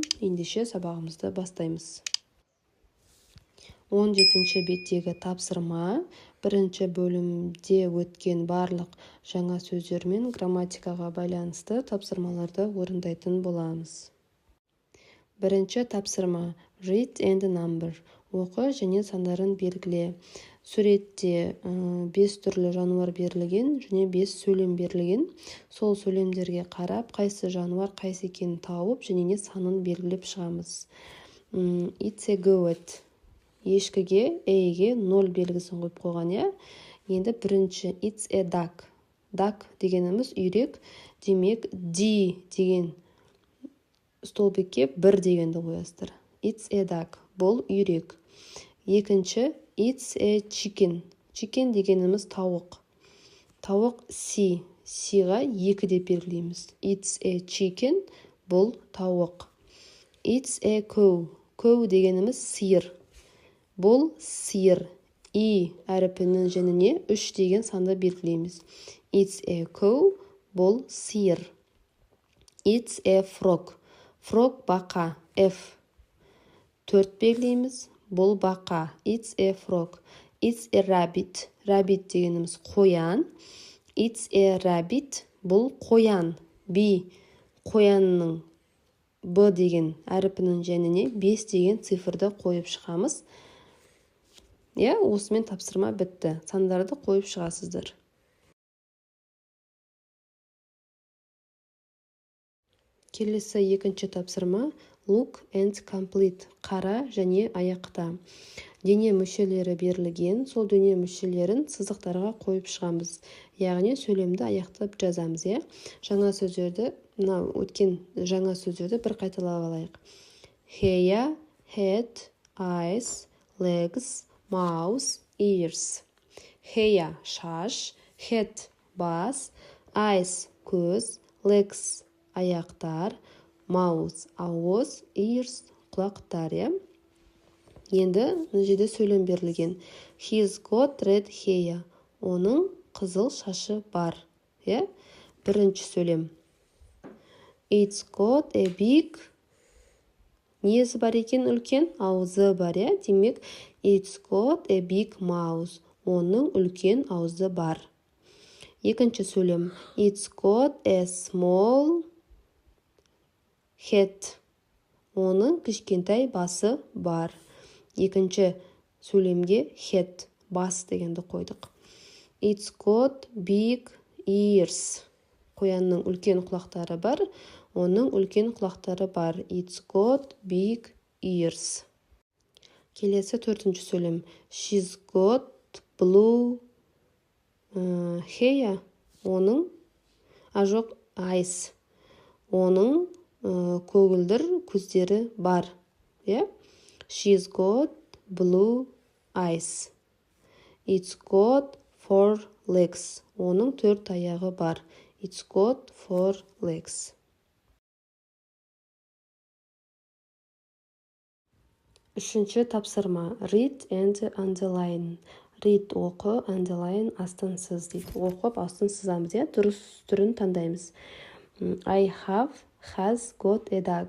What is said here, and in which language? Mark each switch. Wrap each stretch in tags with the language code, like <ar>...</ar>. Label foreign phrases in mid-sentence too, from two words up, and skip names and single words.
<kk>Ендеше сабағымызды бастаймыз. 17-ші беттегі тапсырма, бірінші бөлімде өткен барлық жаңа сөздер мен грамматикаға байланысты тапсырмаларды орындайтын боламыз. Бірінші тапсырма</kk> <en>read and number.</en> <kk>Оқы және сандарын белгіле. Суретте 5 түрлі жануар берілген және 5 сөйлем берілген. Сол сөйлемдерге қарап, қайсы жануар қайсы екенін тауып және санын белгілеп шығамыз.</kk> <en>It's a goat.</en> <kk>Ешкіге, A-ге 0 белгісін қойып қойған, иә? Енді бірінші</kk> <en>it's a duck.</en> <kk>Duck дегеніміз үйрек, демек D деген столбикке 1 дегенді қоясыздар.</kk> <en>It's a duck.</en> <kk>Бұл үйрек. Екінші,</kk> <en>it's a chicken.</en> <kk>Chicken дегеніміз тауық. Тауық C. C-ға 2 деп белгілейміз.</kk> <en>It's a chicken.</en> <kk>Бұл тауық.</kk> <en>It's a cow.</en> <kk>Cow дегеніміз сиыр. Бұл сиыр. И әріпінің жәніне 3 деген санды белгілейміз.</kk> <en>It's a cow.</en> <kk>Бұл сиыр.</kk> <en>It's a frog.</en> <kk>Frog бақа, F. 4 белгілейміз, бұл бақа,</kk> <en>it's a frog. It's a rabbit. Rabbit</en> <kk>дегеніміз қоян.</kk> <en>It's a rabbit,</en> <kk>бұл қоян, B. Қоянның B деген әріпінің жәніне 5 деген цифрды қойып шығамыз. Осымен тапсырма бітті. Сандарды қойып шығасыздар. Келесі екінші тапсырма</kk> <en>look and complete.</en> <kk>Қара және аяқта. Дене мүшелері берілген, сол дене мүшелерін сызықтарға қойып шығамыз. Яғни сөйлемді аяқтап жазамыз, иә? Өткен жаңа сөздерді бір қайталап алайық.</kk> <en>Hair, head, eyes, legs, mouth, ears.</en> <kk>Hair шаш, head бас, eyes көз, legs аяқтар, mouth ауыз, ears құлақтар, иә? Енді жерде сөйлем берілген.</kk> <en>He's got red hair.</en> <kk>Оның қызыл шашы бар, иә? Бірінші сөйлем.</kk> <en>It's got a big.</en> <kk>Несі бар екен үлкен? Ауызы бар, иә? Демек,</kk> <en>it's got a big mouth.</en> <kk>Оның үлкен ауызы бар. Екінші сөйлем.</kk> <en>It's got a small head.</en> <kk>Оның кішкентай басы бар. Екінші сөйлемге head, бас дегенді қойдық.</kk> <en>It's got big ears.</en> <kk>Қоянның үлкен құлақтары бар. Оның үлкен құлақтары бар.</kk> <en>It's got big ears.</en> <kk>Келесі төртінші сөйлем.</kk> <en>She's got blue hair.</en> <kk>Оның eyes. Оның көгілдір көздері бар.</kk> <en>She's got blue eyes. It's got 4 legs.</en> <kk>Оның 4 аяғы бар.</kk> <en>It's got 4 legs.</en> <kk>Үшінші тапсырма.</kk> <en>Read and underline. Read оқы, underline</en> <kk>астын сыз дейді. Оқып астын сызамыз, дұрыс түрін таңдаймыз.</kk> <en>I have, has, got a dog.</en>